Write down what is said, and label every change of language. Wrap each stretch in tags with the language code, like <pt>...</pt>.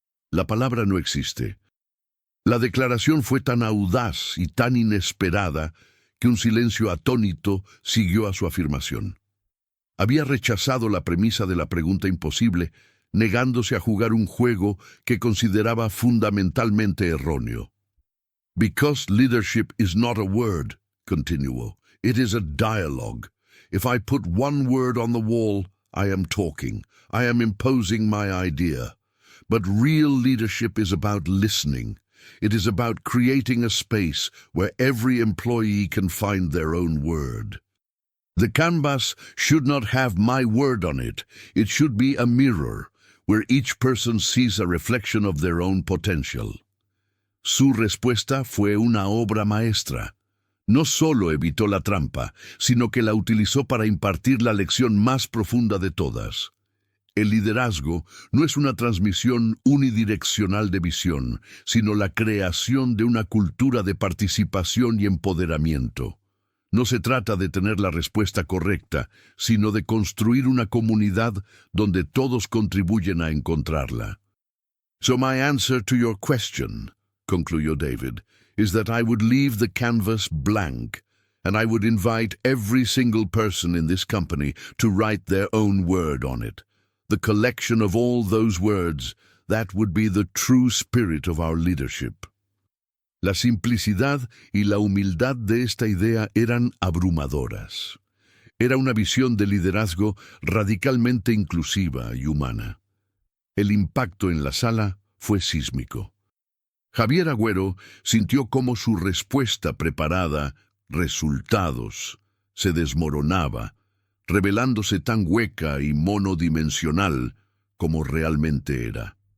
<es>La palabra no existe. La declaración fue tan audaz y tan inesperada que un silencio atónito siguió a su afirmación. Había rechazado la premisa de la pregunta imposible, negándose a jugar un juego que consideraba fundamentalmente erróneo.</es> <en>"Because leadership is not a word",</en> <es>continuó,</es> <en>"it is a dialogue. If I put one word on the wall, I am talking. I am imposing my idea. But real leadership is about listening. It is about creating a space where every employee can find their own word. The canvas should not have my word on it. It should be a mirror, where each person sees a reflection of their own potential".</en> <es>Su respuesta fue una obra maestra. No solo evitó la trampa, sino que la utilizó para impartir la lección más profunda de todas. El liderazgo no es una transmisión unidireccional de visión, sino la creación de una cultura de participación y empoderamiento. No se trata de tener la respuesta correcta, sino de construir una comunidad donde todos contribuyen a encontrarla.</es> <en>"So my answer to your question",</en> <es>concluyó</es> <en>David, "is that I would leave the canvas blank, and I would invite every single person in this company to write their own word on it. The collection of all those words, that would be the true spirit of our leadership".</en> <es>La simplicidad y la humildad de esta idea eran abrumadoras. Era una visión de liderazgo radicalmente inclusiva y humana. El impacto en la sala fue sísmico. Javier Agüero sintió cómo su respuesta preparada, resultados, se desmoronaba, revelándose tan hueca y monodimensional como realmente era.</es>